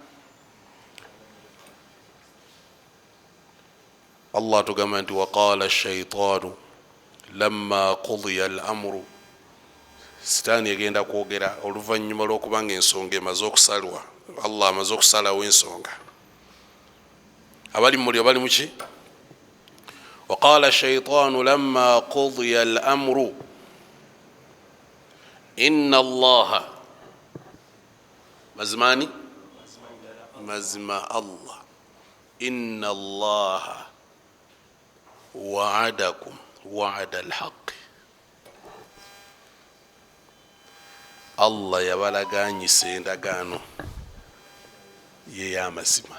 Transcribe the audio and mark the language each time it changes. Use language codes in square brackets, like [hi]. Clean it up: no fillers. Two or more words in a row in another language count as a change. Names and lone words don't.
[lg] Allah atugamba nti [ar] وقال الشيطان لما قضي الأمر, [lg] sitaani egenda kwogera oluvannyuma lw'okubanga ensonga emaze okusalwa, Allah amaze okusalawo ensonga. Abali mu muliro bali muki? [ar] وقال الشيطان لما قضي الأمر إن الله, [lg] mazimani mazima Allah, [ar] إن الله وعدكم وعد الحق, [lg] Allah yabalaganyisa endagaano ye y'amazima.